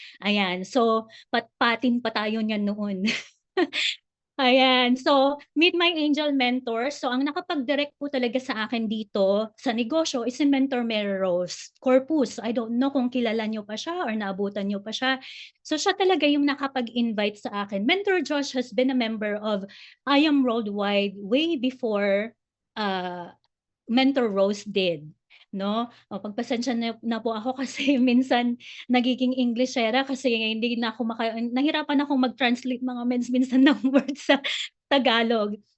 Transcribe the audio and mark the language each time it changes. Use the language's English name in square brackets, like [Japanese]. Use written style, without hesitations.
[Filipino] Ayan, so patpatin pa tayo niyan noon. Ayan, so [English] meet my angel mentor. [Filipino] So ang nakapag-direct po talaga sa akin dito sa negosyo is si Mentor Melrose Corpus. [English] I don't know [Filipino] kung kilala niyo pa siya or naabutan niyo pa siya. So siya talaga yung nakapag-invite sa akin. [English] Mentor Josh has been a member of I Am Worldwide way before Mentor Rose did, 'no? [Filipino] Pagpasensya na po ako kasi minsan nagiging Englishera kasi hindi na ako nahirapan akong mag-translate mga minsan ng words sa Tagalog.